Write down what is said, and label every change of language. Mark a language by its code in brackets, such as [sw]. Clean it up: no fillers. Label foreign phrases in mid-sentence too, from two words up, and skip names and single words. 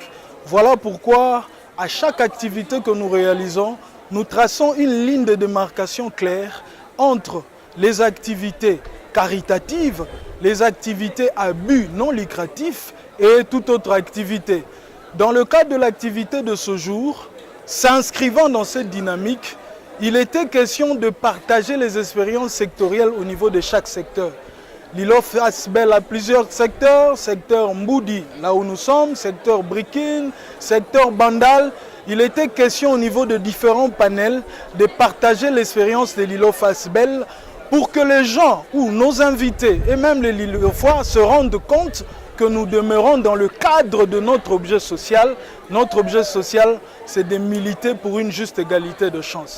[fr] Voilà pourquoi, à chaque activité que nous réalisons, nous traçons une ligne de démarcation claire entre les activités caritatives, les activités à but non lucratif et toute autre activité. Dans le cadre de l'activité de ce jour, s'inscrivant dans cette dynamique, il était question de partager les expériences sectorielles au niveau de chaque secteur. L'ILOF ASBEL a plusieurs secteurs, secteur Mboudi, là où nous sommes, secteur Brikin, secteur Bandal. Il était question au niveau de différents panels de partager l'expérience de l'ILOF ASBEL pour que les gens ou nos invités et même les Lilofois se rendent compte que nous demeurons dans le cadre de notre objet social. Notre objet social, c'est de militer pour une juste égalité de chance.